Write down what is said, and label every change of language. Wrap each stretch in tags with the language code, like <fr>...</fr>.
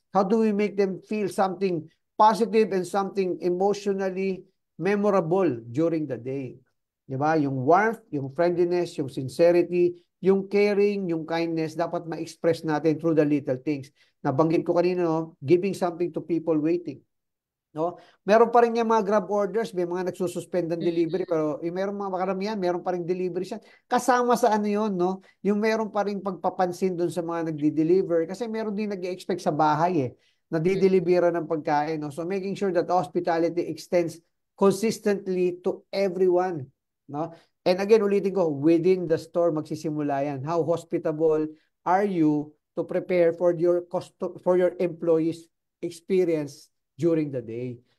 <en>How do we make them feel something positive and something emotionally memorable during the day?</en> <tl>'Di ba?</tl> <en>Yung warmth, yung friendliness, yung sincerity, yung caring, yung kindness, dapat ma-express natin through the little things.</en> <tl>Nabanggit ko kanina, no?</tl> <en>Giving something to people waiting. No?</en> <tl>Meron pa rin yung mga grab orders, may mga nagsususpend ng delivery, pero meron mga makaramihan, meron pa rin delivery siya. Kasama sa ano yun, no? Yung meron pa rin pagpapansin doon sa mga nagdi-deliver, kasi meron din nag-expect sa bahay eh, na didelivera ng pagkain.</tl> <en>No? So making sure that hospitality extends consistently to everyone. No? And again,</en> <tl>ulitin ko,</tl> <en>within the store</en> <tl>magsisimula yan.</tl> <en>How hospitable are you to prepare for your employees' experience during the day?</en>